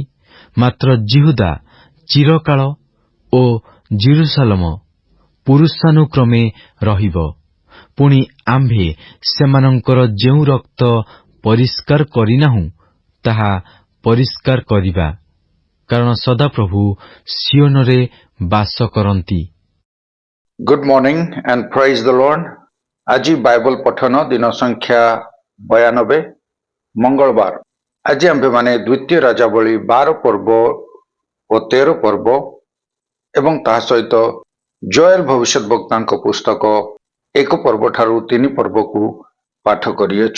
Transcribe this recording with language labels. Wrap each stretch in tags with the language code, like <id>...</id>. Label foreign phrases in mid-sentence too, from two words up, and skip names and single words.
<or>ମାତ୍ର ଜିହୁଦା ଚିରକାଳ ଓ ଜିରୁସାଲମ ପୁରୁଷାନୁକ୍ରମେ ରହିବ। ପୁଣି ଆମ୍ଭେ ସେମାନଙ୍କର ଯେଉଁ ରକ୍ତ ପରିଷ୍କାର କରିନାହୁଁ, ତାହା ପରିଷ୍କାର କରିବା, କାରଣ ସଦାପ୍ରଭୁ ସିଓନରେ ବାସ କରନ୍ତି।</or> <en>Good morning and praise the Lord.</en> <or>ଆଜି ବାଇବଲ ପଠନ ଦିନ ସଂଖ୍ୟା 92 ମଙ୍ଗଳବାର। ଆଜି ଆମ୍ଭେମାନେ ଦ୍ୱିତୀୟ ରାଜାବଳୀ 12 ପର୍ବ ଓ 13 ପର୍ବ ଏବଂ ତାହା ସହିତ ଜୋଏଲ ଭବିଷ୍ୟତ ବକ୍ତାଙ୍କ ପୁସ୍ତକ 1 ପର୍ବ ଠାରୁ 3 ପର୍ବକୁ ପାଠ କରିଅଛୁ।</or>